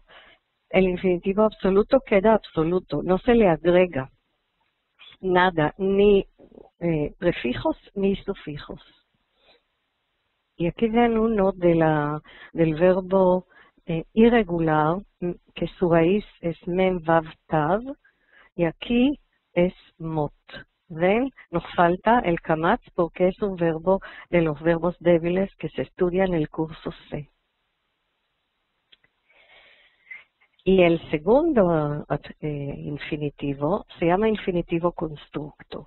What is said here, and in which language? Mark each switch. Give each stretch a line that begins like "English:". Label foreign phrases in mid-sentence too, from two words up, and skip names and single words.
Spanish: El infinitivo absoluto queda absoluto, no se le agrega nada, ni prefijos ni sufijos. Y aquí ven uno del verbo irregular, que su raíz es
Hebrew: מם וו תו,
Spanish: y aquí es mot. ¿Ven? Nos falta el kamatz porque es un verbo de los verbos débiles que se estudia en el curso C. Y el segundo infinitivo se llama infinitivo constructo.